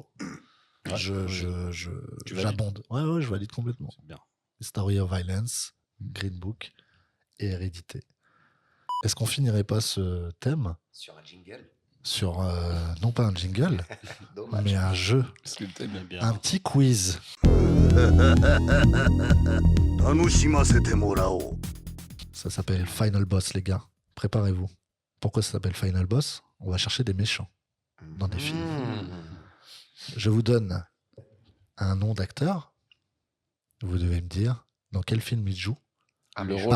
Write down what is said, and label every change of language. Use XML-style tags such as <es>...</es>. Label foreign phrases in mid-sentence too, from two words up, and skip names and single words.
<fr>Ouais. Tu valides. J'abonde. Ouais, ouais, je valide complètement. C'est bien. Story of Violence, Green Book et Hérédité. Est-ce qu'on finirait pas ce thème Sur un jingle. sur, non pas un jingle, Dommage. mais un jeu, Parce que le thème est bien. un petit quiz.</fr> <ja>楽しませてもらおう。</ja> <fr>Ça s'appelle Final Boss, les gars. Préparez-vous. Pourquoi ça s'appelle Final Boss? On va chercher des méchants dans des films. Mhm. Je vous donne un nom d'acteur. Vous devez me dire dans quel film il joue. Le rôle d'un</fr>